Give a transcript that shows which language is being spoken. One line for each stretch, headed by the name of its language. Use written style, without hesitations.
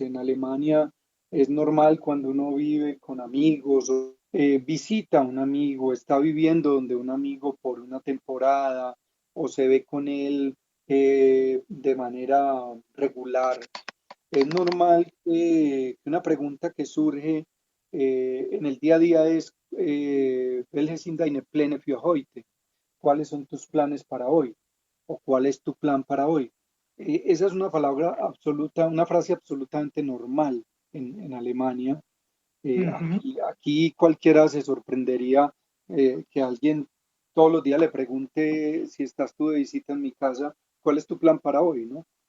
Spanish: En Alemania es normal cuando uno vive con amigos o visita a un amigo, está viviendo donde un amigo por una temporada o se ve con él de manera regular. Es normal que una pregunta que surge en el día a día es
German: welche sind deine Pläne für heute?
Spanish: ¿Cuáles son tus planes para hoy? ¿O cuál es tu plan para hoy? Esa es una palabra absoluta, una frase absolutamente normal en Alemania. Ujú. Aquí cualquiera se sorprendería que alguien todos los días le pregunte si estás tú de visita en mi casa, ¿cuál es tu plan para hoy? ¿No?